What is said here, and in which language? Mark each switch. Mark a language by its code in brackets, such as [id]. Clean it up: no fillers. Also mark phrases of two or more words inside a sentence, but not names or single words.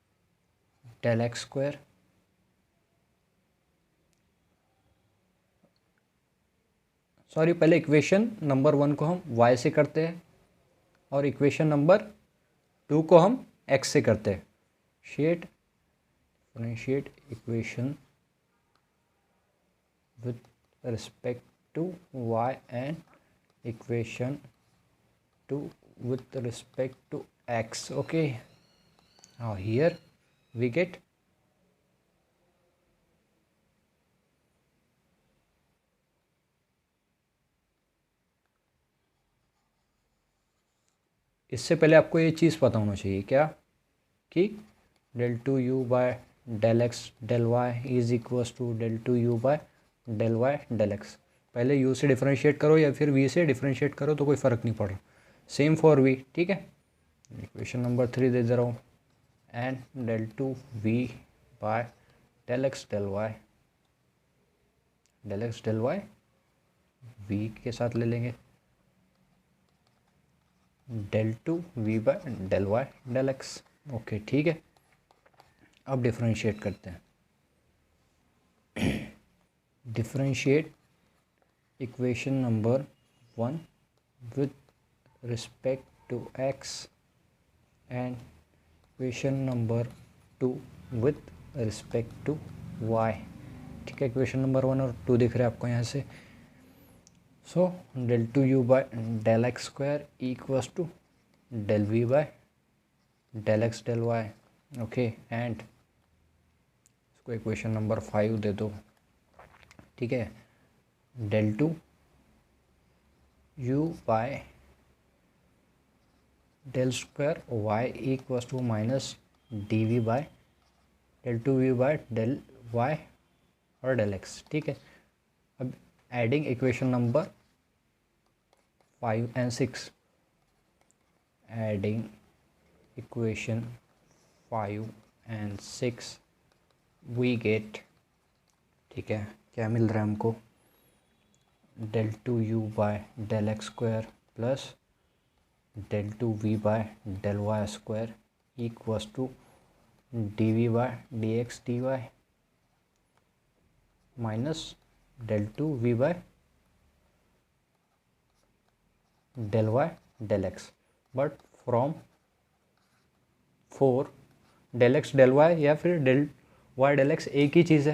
[en] del x square sorry, [hi] पहले [en] equation number 1 [hi] को हम y से करते हैं और [en] equation number 2 [hi] को हम x से करते हैं. [en] differentiate equation with respect to y and equation 2 with respect to x. Okay, now here we get [hi] इससे पहले आपको ये चीज़ पता होना चाहिए क्या कि [en] del 2u by del x del y is equals to del 2u by del y del x. [hi] पहले u से डिफरेंशिएट करो या फिर v से डिफरेंशिएट करो तो कोई फ़र्क नहीं पड़ रहा. [en] same for v. [hi] ठीक है, [en] equation number 3 [hi] दे रहा हूँ. [en] and del 2v by del x del y v [hi] के साथ ले लेंगे [en] del 2v by del y del x. [hi] ओके, ठीक है. अब डिफरेंशिएट करते हैं. [en] differentiate equation number 1 with respect to x and equation number 2 with respect to y. [hi] ठीक है, [en] equation number 1 [hi] और 2 दिख रहे हैं आपको यहाँ से. [en] so del 2u by del x square equals to del v by del x del y. ओके, एंड इसको equation number 5 [hi] दे दो. ठीक है, [en] del 2u by del square y equals to minus dv by del 2v by del y और del x. [hi] ठीक है, अब [en] adding equation number 5 and 6. adding equation 5 and 6 we get. [hi] ठीक है, क्या मिल रहा है हमको? [en] del 2u by del x square plus del 2v by del y square equals to dv by dx dy minus del 2v by del y del x. but from 4 del x del y [hi] या फिर [en] del y del x [hi] एक ही चीज़ है.